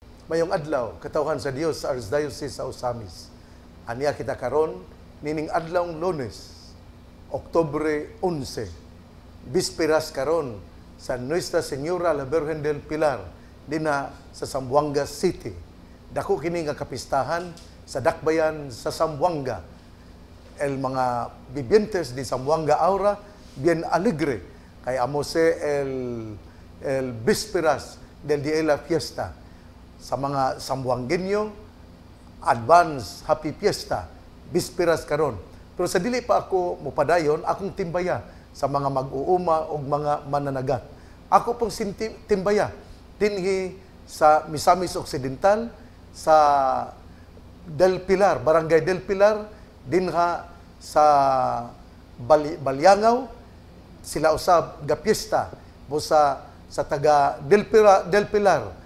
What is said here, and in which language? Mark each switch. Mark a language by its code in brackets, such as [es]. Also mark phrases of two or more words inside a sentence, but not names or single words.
[ceb] Mayong adlaw, katawhan sa Dios sa Archdiocese sa Osamis. Aniya kita karon nining adlawng Lunes, Oktubre 11. Bisperas karon sa Nuestra Señora la Virgen del Pilar dina sa Zamboanga City. Dako kini nga kapistahan sa dakbayan sa Zamboanga. [cbk] El mga vivientes di Zamboanga Aura bien alegre kay amose el Bisperas del Día de la Fiesta. [ceb] Sa mga Zamboangueño, [en] advance happy fiesta, [ceb] bisperas karon. Pero sa dili pa ako mupadayon, akong timbaya sa mga mag-uuma o mga mananagat. Ako pong timbaya dinhi sa Misamis Occidental, sa Del Pilar, Barangay Del Pilar, dinha sa Balyangaw, sila usab gapiesta busa sa taga Del Pilar.